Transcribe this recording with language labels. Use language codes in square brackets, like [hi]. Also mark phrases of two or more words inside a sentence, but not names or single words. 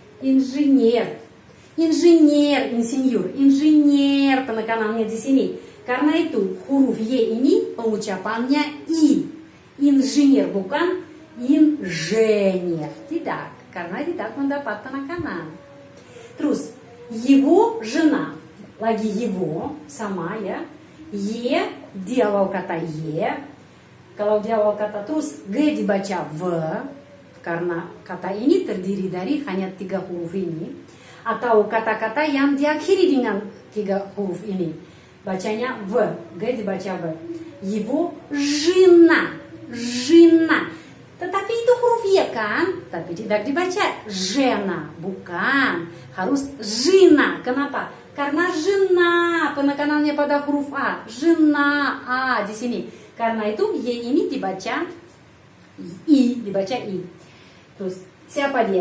[id] Insinyur. Penekanannya di sini. Karena itu huruf Y ini pengucapannya I. Insinyur, bukan insinyur. Tidak. Karena tidak mendapat penekanan. Terus [ru] его жена, [id] lagi его sama ya. Y di awal kata Y. Kalau di awal kata terus G dibaca V karena kata ini terdiri dari hanya 3 huruf ini. Atau kata-kata yang diakhiri dengan 3 huruf ini, bacanya V. G dibaca V. [ru] Его жена. [id] Tetapi itu huruf Y kan? Tapi tidak dibaca жена, bukan. Harus жена. Kenapa? Karena жена penekanannya pada huruf A. Жена A di sini. Karena itu Y ini dibaca I, Terus siapa dia?